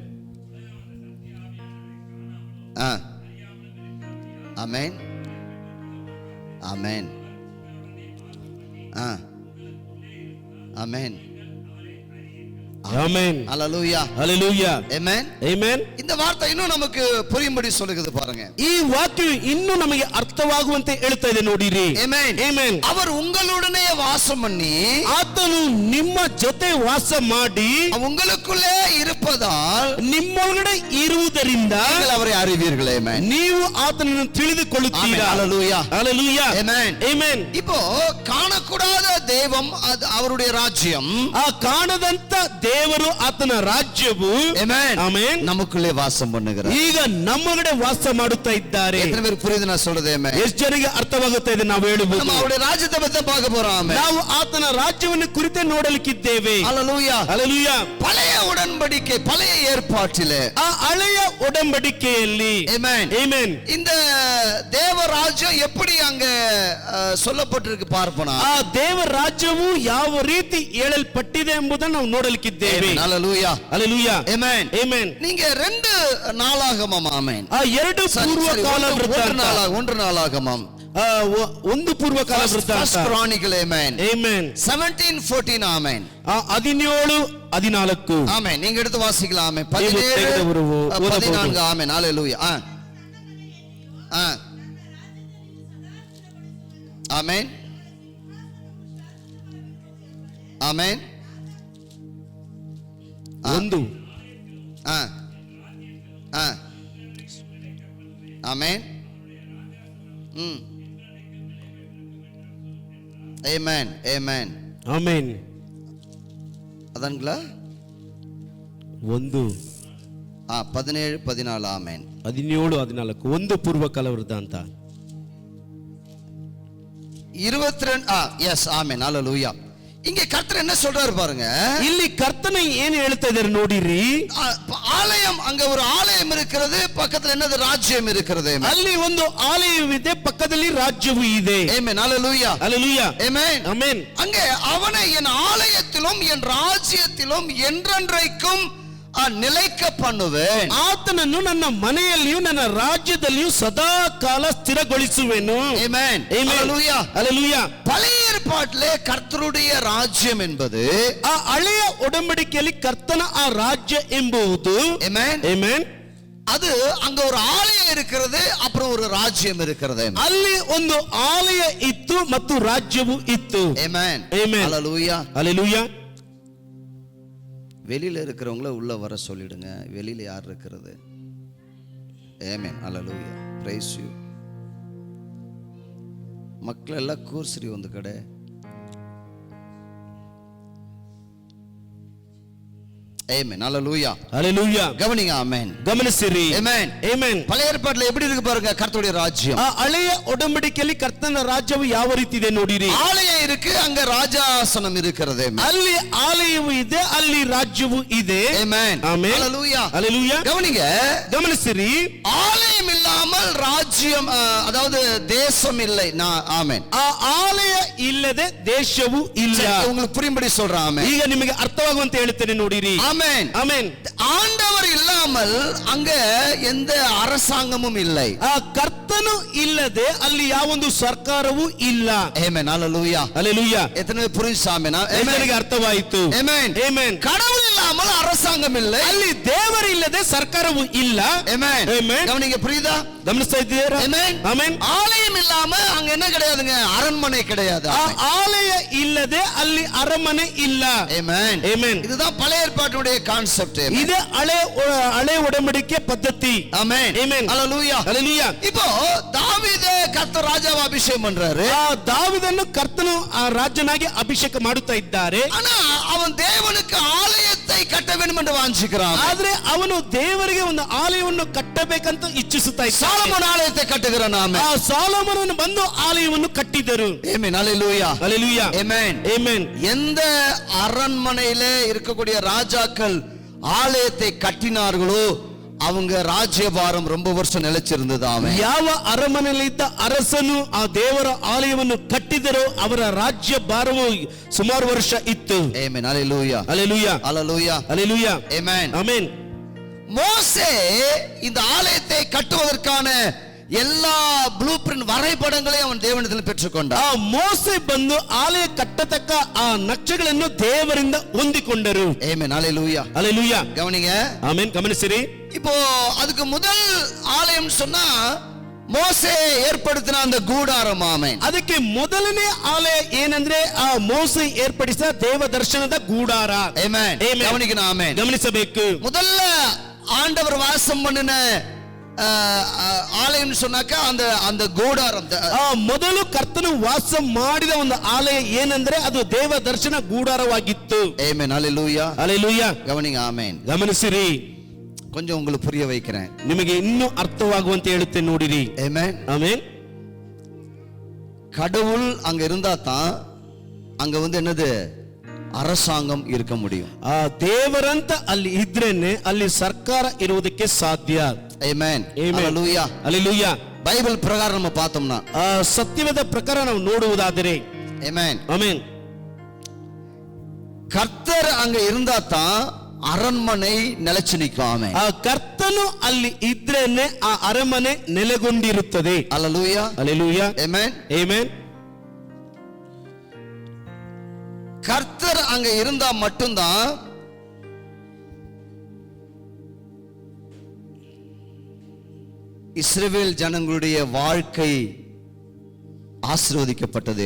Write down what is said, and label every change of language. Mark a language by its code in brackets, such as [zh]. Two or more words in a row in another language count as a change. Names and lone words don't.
[ta] Amen. Amen. Amen. Amen. Hallelujah. Hallelujah. Amen. Amen. இந்த வார்த்தை இன்னும் நமக்கு புரியும்படி சொல்லுகிறது பாருங்க. [kn] ಈ ವಾಕ್ಯವು ಇನ್ನೂ ನಮಗೆ ಅರ್ಥವಾಗುವಂತೆ ಹೇಳ್ತಾ ಇದೆ ನೋಡಿರಿ. Amen. Amen. [ta] அவர் உங்களுடனே வாசம் பண்ணி [kn] ಆತನು ನಿಮ್ಮ ಜೊತೆ ವಾಸ ಮಾಡಿ [ta] உங்களுக்குள்ளே இருப்பதால் [kn] ನಿಮ್ಮೊಳಗಡೆ ಇರುವುದರಿಂದ [ta] நீங்கள் அவரை அறிவீர்கள். Amen. [kn] ನೀವು ಆತನನ್ನು ತಿಳಿದುಕೊಳ್ಳುತ್ತೀರಾ. Hallelujah. Hallelujah. Amen. Amen. [ta] இப்போ காணக்கூடாத தெய்வம் அது அவருடைய ராஜ்யம். [kn] ಕಾಣದಂತ ದೇವರು ಆತನ ರಾಜ್ಯವು Amen. Amen. [ta] நமக்குள்ளே வாசம் பண்ணுகிறார். [kn] ಈಗ ನಮ್ಮೊಳಗಡೆ ವಾಸ ಮಾಡುತ್ತಾ ಇದ್ದಾರೆ. [ta] எத்தனை பேருக்கு புரியுது நான் சொல்றது? Amen. [kn] ಎಷ್ಟು ಜನರಿಗೆ ಅರ್ಥವಾಗುತ್ತಾ ಇದೆ ನಾವು ಹೇಳುವುದು? [ta] நம்ம அவருடைய ರಾಜ್ಯத்தை பத்தி பார்க்க போறோம். Amen. [kn] ನಾವು ಆತನ ರಾಜ್ಯವನ್ನು ಕುರಿತೇ ನೋಡಲಿಕ್ಕಿದ್ದೇವೆ. Hallelujah. Hallelujah. [ta] பழைய உடன்படிக்கை பழைய ஏற்பாட்டிலே [kn] ಆ ಹಳೆಯ ಒಡಂಬಡಿಕೆಯಲ್ಲಿ Amen. Amen. [ta] இந்த தேவ ராஜ்யம் எப்படி அங்க சொல்லப்பட்டிருக்கு பார்ப்போம். [kn] ಆ ದೇವರ ರಾಜ್ಯವು ಯಾವ ರೀತಿ ಹೇಳಲ್ಪಟ್ಟಿದೆ ಎಂಬುದನ್ನು ನಾವು ನೋಡಲಿಕ್ಕಿದ್ದೇವೆ. Hallelujah. Hallelujah. Amen. Amen. [ta] நீங்க 2 நாளாகமம். Amen. [kn] ಆ ಎರಡು ಪೂರ್ವಕಾಲ ವೃತ್ತಾಂತ. [ta] 1 நாளாகமம். [kn] ಒಂದು ಪೂರ್ವಕಾಲ ವೃತ್ತಾಂತ. [en] First Chronicle. Amen. Amen. 17:14. Amen. 17:14. [ta] Amen. நீங்க எடுத்து வாசிக்கலாம். Amen. 17:14. Amen. Hallelujah. Amen. Amen. [kn] ಒಂದು. Amen. Amen. Amen. Amen. [ta] அதான்ங்களா? [kn] ಒಂದು. 17:14. Amen. 17:14. ಒಂದು ಪೂರ್ವಕಾಲ ವೃತ್ತಾಂತ. 22. Yes. Amen. Hallelujah. [ta] இங்க கர்த்தர் என்ன சொல்றாரு பாருங்க. [kn] ಇಲ್ಲಿ ಕರ್ತನ ಏನು ಹೇಳ್ತಾ ಇದ್ದಾರೆ ನೋಡಿರಿ. [ta] ஆலயம், அங்க ஒரு ஆலயம் இருக்கிறது, பக்கத்துல என்னது ராஜ்யம் இருக்கிறது. [kn] ಅಲ್ಲಿ ಒಂದು ಆಲಯವಿದೆ, ಪಕ್ಕದಲ್ಲಿ ರಾಜ್ಯವು ಇದೆ. Amen. Hallelujah. Hallelujah. Amen. Amen. [ta] அங்கே அவனை என் ஆலயத்திலும் என் ராஜ்யத்திலும் என்றென்றைக்கும் நிலைக்க பண்ணுவேன். [kn] ಆತನನ್ನು ನನ್ನ ಮನೆಯಲ್ಲಿಯೂ ನನ್ನ ರಾಜ್ಯದಲ್ಲಿಯೂ ಸದಾ ಕಾಲ ಸ್ಥಿರಗೊಳಿಸುವೆನು. Amen. Hallelujah. Hallelujah. [ta] பழைய ஏற்பாட்டிலே கர்த்தருடைய ராஜ்யம் என்பது, [kn] ಆ ಹಳೆಯ ಒಡಂಬಡಿಕೆಯಲ್ಲಿ ಕರ್ತನ ಆ ರಾಜ್ಯ ಎಂಬುದು Amen. Amen. [ta] அது அங்க ஒரு ஆலயம் இருக்கிறது, அப்புறம் ஒரு ராஜ்யம் இருக்கிறது. [kn] ಅಲ್ಲಿ ಒಂದು ಆಲಯ ಇತ್ತು ಮತ್ತು ರಾಜ್ಯವು ಇತ್ತು. Amen. Amen. Hallelujah. Hallelujah. [ta] வெளியில இருக்கிறவங்கள உள்ள வர சொல்லிடுங்க. வெளியில யார் இருக்கிறது? [en] Amen. Hallelujah. Praise you. [kn] ಮಕ್ಕಳೆಲ್ಲ ಕೂರ್ಸ್ರಿ ಒಂದು ಕಡೆ. [ta] ஆமென். ஹalleluya. ஹalleluya. கவனிங்க. ஆமென். [kn] ಗಮನಿಸಿರಿ. [ta] ஆமென். [kn] ಆಮೆನ್. [ta] பழைய ஏற்பாட்டுல எப்படி இருக்கு பாருங்க கர்த்தருடைய ராஜ்யம். [kn] ಆ ಹಳೆಯ ಒಡಂಬಡಿಕೆಯಲ್ಲಿ ಕರ್ತನ ರಾಜ್ಯವು ಯಾವ ರೀತಿ ಇದೆ ನೋಡಿರಿ. [ta] ஆலயம் இருக்கு, அங்க ராஜாசனம் இருக்கிறது. [kn] ಅಲ್ಲಿ ಆಲಯವು ಇದೆ, ಅಲ್ಲಿ ರಾಜ್ಯವು ಇದೆ. [ta] ஆமென். [kn] ಆಮೆನ್. [ta] ஹalleluya. [kn] ಹalleluya. [ta] கவனிங்க. [kn] ಗಮನಿಸಿರಿ. [ta] ஆலயம் இல்லாமல் ராஜ்யம், அதாவது தேசம் இல்லை. ஆமென். [kn] ಆ ಆಲಯ ಇಲ್ಲದೆ ದೇಶವು ಇಲ್ಲ. [ta] உங்களுக்கு புரியும்படி சொல்றேன். ஆமென். [kn] ಈಗ ನಿಮಗೆ ಅರ್ಥವಾಗುವಂತೆ ಹೇಳ್ತೇನೆ ನೋಡಿರಿ. [ta] ஆமென். [kn] ಆಮೆನ್. [ta] ஆண்டவர் இல்லாமல் அங்க எந்த அரசாங்கமும் இல்லை. [kn] ಆ ಕರ್ತನು ಇಲ್ಲದೆ ಅಲ್ಲಿ ಯಾವೊಂದು ಸರ್ಕಾರವೂ ಇಲ್ಲ. [ta] ஆமென். ஹalleluya. [kn] ಹalleluya. [ta] எத்தனை பேர் புரிஞ்சு? ஆமென். [kn] ಎಲ್ಲರಿಗೆ ಅರ್ಥವಾಯಿತು. [ta] ஆமென். [kn] ಆಮೆನ್. [ta] கடவுள் இல்லாமல் அரசாங்கம் இல்லை. [kn] ಅಲ್ಲಿ ದೇವರಿಲ್ಲದೆ ಸರ್ಕಾರವು ಇಲ್ಲ. [ta] ஆமென். [kn] ಆಮೆನ್. [ta] கவனிங்க. புரியுதா? [kn] ಗಮನಿಸ್ತಾ ಇದ್ದೀರಾ? [ta] ஆமென். [kn] ಆಮೆನ್. [ta] ஆலயம் இல்லாம அங்க என்ன கிடையாதுங்க? அரண்மனை கிடையாது. [kn] ಆ ಆಲಯ ಇಲ್ಲದೆ ಅಲ್ಲಿ ಅರಮನೆ ಇಲ್ಲ. [ta] ஆமென். [kn] ಆಮೆನ್. [ta] இதுதான் பழைய ஏற்பாட்டுடைய கான்செப்ட். [kn] ಇದು ಹಳೆ ಒಡಂಬಡಿಕೆ ಪದ್ಧತಿ. [ta] ஆமென். [kn] ಆಮೆನ್. [ta] ஹalleluya. [kn] ಹalleluya. [ta] இப்போ தாவீது கர்த்தர் ராஜாவை அபிஷேகம் பண்றாரு. [kn] ಆ ದಾವೀದನ್ನು ಕರ್ತನು ಆ ರಾಜನಾಗಿ ಅಭಿಷೇಕ ಮಾಡುತ್ತಾ ಇದ್ದಾರೆ. [ta] ஆனா அவன் தேவனுக்கு ஆலயத்தை கட்ட வேண்டும் என்று வாஞ்சிக்கிறான். [kn] ಆದ್ರೆ ಅವನು ದೇವರಿಗೆ ಒಂದು ಆಲಯವನ್ನು ಕಟ್ಟಬೇಕಂತ ಇಚ್ಛಿಸುತ್ತಾ ಇದ್ದಾನೆ. [ta] சாலமோன் ஆலயத்தை கட்டுகிறான். ஆமென். [kn] ಆ ಸಾಲೋಮನನು ಬಂದು ಆಲಯವನ್ನು ಕಟ್ಟಿದರು. [ta] ஆமென். ஹalleluya. [kn] ಹalleluya. [ta] ஆமென். [kn] ಆಮೆನ್. [ta] எந்த அரண்மனையிலே இருக்கக்கூடிய ராஜாக்கள் ஆலயத்தை கட்டினார்களோ அவங்க ராஜ்யபாரம் ரொம்ப வருஷம் நிலைச்சிருந்தது. ஆமென். [kn] ಯಾವ ಅರಮನೆಯಲ್ಲಿದ್ದ ಅರಸನು ಆ ದೇವರ ಆಲಯವನ್ನು ಕಟ್ಟಿದರೋ ಅವರ ರಾಜ್ಯ ಭಾರವು ಸುಮಾರು ವರ್ಷ ಇತ್ತು. [ta] ஆமென். ஹalleluya. [kn] ಹalleluya. ஹalleluya. ಹalleluya. [ta] ஆமென். [kn] ಆಮೆನ್. [ta] மோசே இந்த ஆலயத்தை கட்டுவதற்கான எல்லா [en] blue print [ta] வரைபடங்களையும் அவன் தேவனிடத்தில் பெற்றுக்கொண்டான். [kn] ಆ ಮೋಸೆ ಬಂದು ಆಲಯ ಕಟ್ಟತಕ್ಕ ಆ ನಕ್ಷೆಗಳನ್ನು ದೇವರಿಂದ ಹೊಂದಿಕೊಂಡರು. [ta] ஆமென். ஹalleluya. [kn] ಹalleluya. [ta] கவனிங்க. [kn] ಆಮೆನ್. ಗಮನಿಸಿರಿ. [ta] இப்போ அதுக்கு முதல் ஆலயம் சொன்னா மோசே ஏற்படுத்தின அந்த கூடாரம். ஆமென். [kn] ಅದಕ್ಕೆ ಮೊದಲನೇ ಆಲಯ ಏನಂದ್ರೆ ಆ ಮೋಸೆ ಏರ್ಪಡಿಸಿದ ದೇವ ದರ್ಶನದ ಗೂಡಾರ. [ta] ஆமென். [kn] ಆಮೆನ್. [ta] கவனிக்கணும். ஆமென். [kn] ಗಮನಿಸಬೇಕು. [ta] முதல்ல ஆண்டவர் வாசம் பண்ணின ஆலயம் சொன்னாக்க அந்த கூடாரம். [kn] ಆ ಮೊದಲು ಕರ್ತನು ವಾಸ ಮಾಡಿದ ಒಂದು ಆಲಯ ಏನಂದ್ರೆ ಅದು ದೇವ ದರ್ಶನ ಗೂಡಾರವಾಗಿತ್ತು. [ta] ஆமென். ஹalleluya. [kn] ಹalleluya. [ta] கவனிங்க. ஆமென். [kn] ಗಮನಿಸಿರಿ. [ta] கொஞ்சம் உங்களுக்கு புரிய வைக்கிறேன். [kn] ನಿಮಗೆ ಇನ್ನೂ ಅರ್ಥವಾಗುವಂತೆ ಹೇಳುತ್ತೇನೆ ನೋಡಿರಿ. [ta] ஆமென். [kn] ಆಮೆನ್. [ta] கடவுள் அங்க இருந்தா தான் அங்க என்னது அரசாங்கம் இருக்க முடியும். [kn] ಆ ದೇವರಂತ ಅಲ್ಲಿ ಇದ್ರೇನೆ ಅಲ್ಲಿ ಸರ್ಕಾರ ಇರುವುದಕ್ಕೆ ಸಾಧ್ಯ. [ta] ஆமென். [kn] ಆಮೆನ್. [ta] ஹalleluya. [kn] ಹalleluya. [ta] பைபிள் பிரகாரம் நம்ம பார்த்தோம்னா [kn] ಆ ಸತ್ಯವೇದ ಪ್ರಕಾರ ನಾವು ನೋಡುವುದಾದರೆ [ta] ஆமென். [kn] ಆಮೆನ್. [ta] கர்த்தர் அங்க இருந்தா தான் அரண்மனை நிலைச்சு நிற்கும். ஆமென். [kn] ಆ ಕರ್ತನು ಅಲ್ಲಿ ಇದ್ರೇನೆ ಆ ಅರಮನೆ ನೆಲೆಗೊಂಡಿರುತ್ತದೆ. [ta] ஹalleluya. [kn] ಹalleluya. [ta] ஆமென். [kn] ಆಮೆನ್. [ta] கர்த்தர் அங்க இருந்தா மட்டும்தான் இஸ்ரவேல் ஜனங்களுடைய வாழ்க்கை ஆசீர்வதிக்கப்பட்டது.